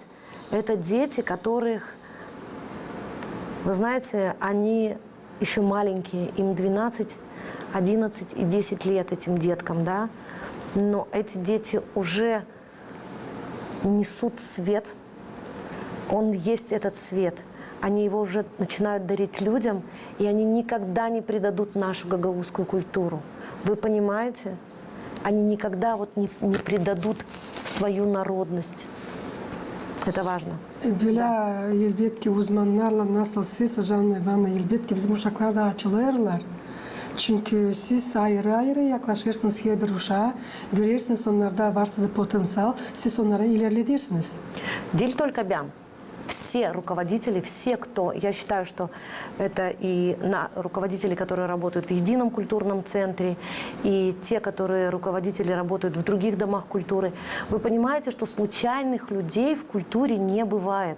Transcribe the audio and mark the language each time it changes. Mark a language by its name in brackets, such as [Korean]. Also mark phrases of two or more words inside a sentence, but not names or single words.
[Russian] Это дети, которых, вы знаете, они еще маленькие, им 12, 11 и 10 лет этим деткам, да, но эти дети уже несут свет, он есть этот свет, они его уже начинают дарить людям, и они никогда не предадут нашу гагаузскую культуру. Вы понимаете? Они никогда вот не предадут свою народность. Это важно. [Gagauz] Böyle elbette uzmanlarla nasıl siz Жанна Ивановна, elbette bizim uşaklar da açılırlar. Çünkü siz ayrı ayrı yaklaşırsınız her bir uşağa, görürsünüz onlarda varsa da potansiyel, siz onlara ilerletirsiniz. Дель только бям. [Russian] Все руководители, все, кто, я считаю, что это и руководители, которые работают в едином культурном центре, и те, которые руководители работают в других домах культуры, вы понимаете, что случайных людей в культуре не бывает.